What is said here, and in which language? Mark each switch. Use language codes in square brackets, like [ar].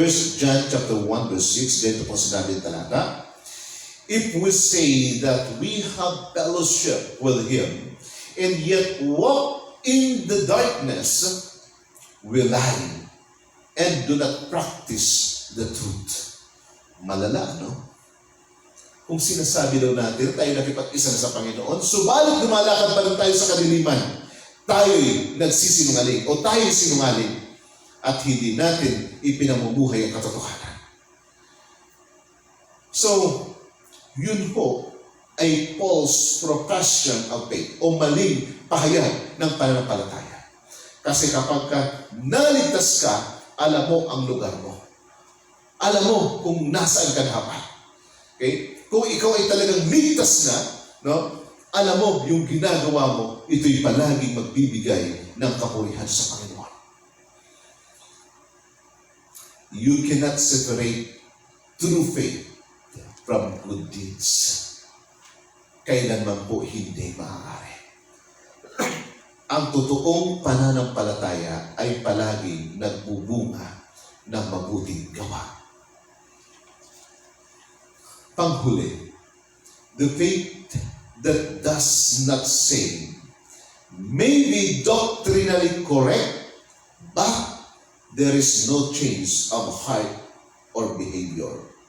[en] 1 John chapter 1, verse 6, [tl] dito po sinabi ng talata, [en] if we say that we have fellowship with Him, and yet walk in the darkness, we lie, and do not practice the truth. [tl] Malala, no? Kung sinasabi daw natin, tayo nakipag-isa na sa Panginoon, subalit lumalakad pa rin tayo sa kadiliman, tayo'y nagsisinungaling o tayo'y sinungaling at hindi natin ipinamumuhay ang katotohanan. So, yun po ay [en] Paul's profession of faith [tl] o maling pahayag ng pananampalataya. Kasi kapag naligtas ka, alam mo ang lugar mo. Alam mo kung nasaan ka dapat. Okay? Kung ikaw ay talagang ligtas na, alam mo yung ginagawa mo, ito'y palaging magbibigay ng kapurihan sa Panginoon. [en] You cannot separate true faith from good deeds. [tl] Kailanman po hindi maaari. Ang totoong pananampalataya ay palaging nagbubunga ng mabuting gawa. Panghuli, [en] the faith that does not save may be doctrinally correct, but there is no change of heart or behavior.